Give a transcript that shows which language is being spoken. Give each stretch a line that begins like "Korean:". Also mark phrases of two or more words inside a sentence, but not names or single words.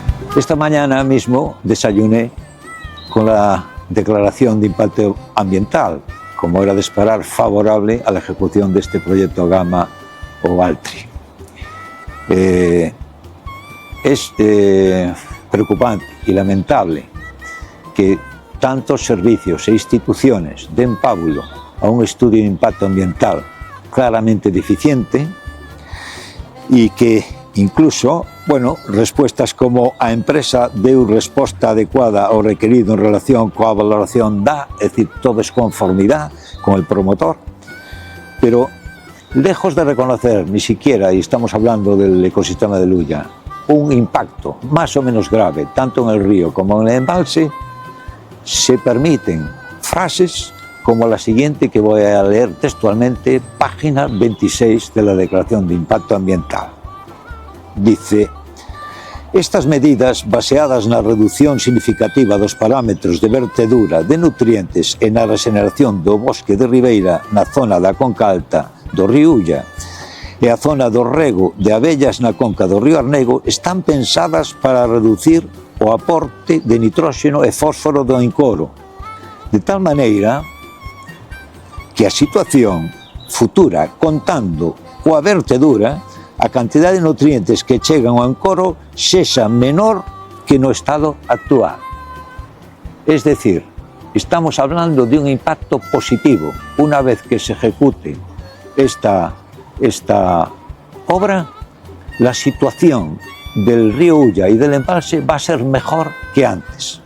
Spanish: Esta mañana mismo desayuné con la declaración de impacto ambiental, como era de esperar, favorable a la ejecución de este proyecto Gama o Altri. Es preocupante y lamentable que tantos servicios e instituciones den pábulo a un estudio de impacto ambiental claramente deficiente e que incluso,
Galician: respuestas como a empresa deu resposta adecuada ao requerido en relación coa valoración da, é dicir,
Spanish: todo es conformidad con el promotor, pero lejos de reconocer ni siquiera, y estamos hablando del ecosistema de Luya, un impacto más o menos grave, tanto en el río como en el embalse, se permiten frases como la siguiente que voy a leer textualmente, página 26 de la Declaración de Impacto Ambiental. Dice:
Galician: estas medidas, baseadas na reducción significativa dos parámetros de vertedura de nutrientes e na regeneración do bosque de ribeira na zona da conca alta do río Ulla e a zona do rego de abellas na conca do río Arnego, están pensadas para reducir o aporte de nitróxeno e fósforo do encoro, de tal maneira que a situación futura, contando coa vertedura, a cantidad de nutrientes que chegan ao encoro sexa menor que no estado actual.
Spanish: Es decir, estamos hablando de un impacto positivo. Una vez que se ejecute esta obra, la situación del río Ulla y del embalse va a ser mejor que antes.